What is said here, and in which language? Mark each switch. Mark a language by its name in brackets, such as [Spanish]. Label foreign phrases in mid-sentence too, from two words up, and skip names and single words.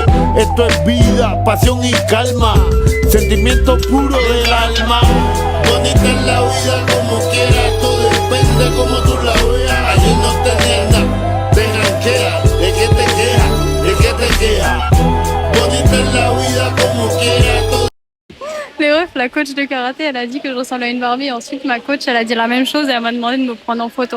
[Spanish] Esto es vida, pasión y calma, sentimiento puro del alma. Bonita es la vida como quiera, todo depende como tú la veas. Ayer no tenías nada, te ranquea, de que te quejas, de que te quejas. Bonita es la vida como quiera, todo. [French] Les refs, la coach de karaté, elle a dit que je ressemble à une Barbie. Et ensuite, ma coach, elle a dit la même chose et elle m'a demandé de me prendre en photo.